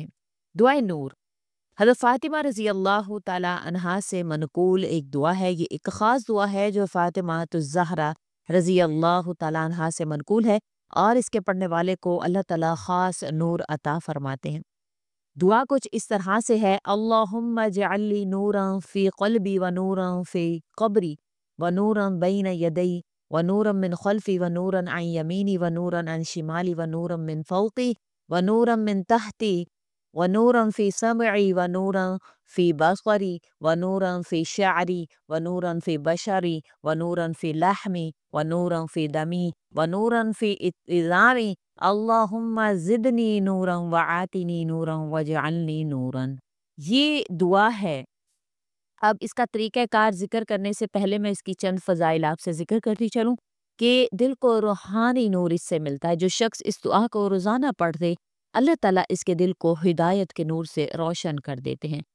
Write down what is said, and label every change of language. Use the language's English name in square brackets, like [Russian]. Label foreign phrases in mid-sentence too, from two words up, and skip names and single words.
[Urdu] دعائے نور حضرت فاطمہ [Arabic] رضی اللہ تعالی عنہا [Urdu] سے منقول ایک دعا ہے۔ یہ ایک خاص دعا ہے جو فاطمہ الزہرا [Arabic] رضی اللہ تعالی عنہا [Urdu] سے منقول ہے اور اس کے پڑھنے والے کو اللہ تعالیٰ خاص نور عطا فرماتے ہیں۔ دعا کچھ اس طرح سے ہے: [Arabic] اللہم اجعل لی نورا فی قلبی و نورا [Urdu] فی قبری و نورا [Arabic] بین یدی و نورا من خلفی و نورا عن یمینی و نورا عن شمالی و نورا من فوقی و نورا من تحتی و نورا فی سمعی و نورا فی بصری و نورا فی شعری و نورا فی بشری و نورا فی لحمی و نورا فی دمی و نورا فی اعظامی اللہم زدنی نورا وآتنی نورا وجعلنی نورا۔ [Urdu] یہ دعا ہے۔ اب اس کا طریقہ کار ذکر کرنے سے پہلے میں اس کی چند فضائل آپ سے ذکر کرتی چلوں کہ دل کو روحانی نور اس سے ملتا ہے۔ جو شخص اس دعا کو روزانہ پڑھ دے، اللہ تعالیٰ اس کے دل کو ہدایت کے نور سے روشن کر دیتے ہیں۔